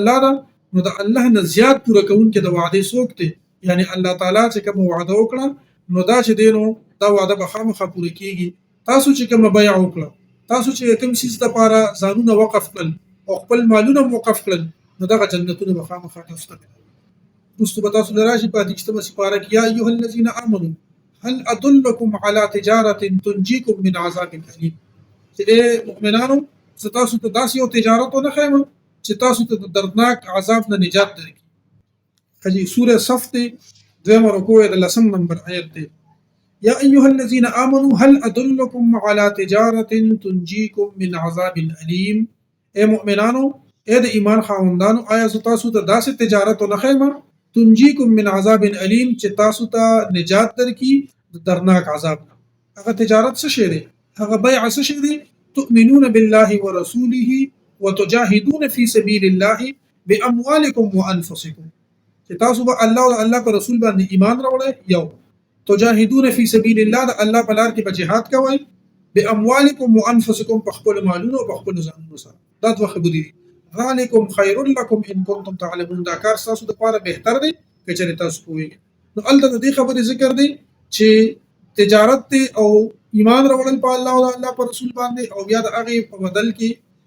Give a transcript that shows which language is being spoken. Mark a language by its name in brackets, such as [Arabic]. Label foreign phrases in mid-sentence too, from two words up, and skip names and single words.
[Pashto] الله ده نو د الله نه زیات پوره کوونکی د وعدې څوک دی یعنی الله تعالی چې کوم وعده وکړه نو دا چې دی نو دا وعده به خامخا پوره کیږي تاسو چې کوم بیع وکړه تاسو چې کوم څیز لپاره ځانونه وقف کړل او خپل مالونه وقف کړل نو دغه جنتونه به خامخا تاسو ته رستو بتاسو لراشي په دښتمه سپاره کې [Arabic] یا ایه الذین آمنوا هل ادلکم علی تجارة تنجیکم من عذاب الیم [Pashto] چې مؤمنانو تاسو ته داسې یو تجارت نه خایم چې تاسو ته دردناک عذاب نه نجات درکړي خجی سوره صف ته دویم رکوع د 10 نمبر آیت ته [Arabic] یا ایها الذین آمنوا هل ادلکم علی تجارة تنجیکم من عذاب الیم [Pashto] اے مؤمنانو اے د ایمان خاوندانو آیا تاسو ته داسې تجارت نه خایم [Arabic] تنجیکم من عذاب علیم [Pashto] چې تاسو ته نجات درکړي د درناک عذاب هغه تجارت څه شی دی هغه بیع څه شی دی [Arabic] تؤمنون بالله ورسوله وتجاهدون في سبيل الله باموالکم وانفسکم [Pashto] چې تاسو به الله او الله پر رسول باندې ایمان راوړئ یو [Arabic] تجاهدون فی سبیل الله [Pashto] د الله په لار کې به جهاد کوئ [Arabic] باموالکم وانفسکم [Pashto] په خپل مالونو او په خپل ځانونو سره دا دوه خبرې دي [Arabic] ذالکم خیر لکم ان کنتم تعلمون [Pashto] دا کار تاسو لپاره بهتر دی که چېرې تاسو پوهیږئ نو هلته د دې خبرې ذکر دی چې تجارت دی او ایمان راوړل په الله او الله په رسول باندې او بیا د هغې په بدل کې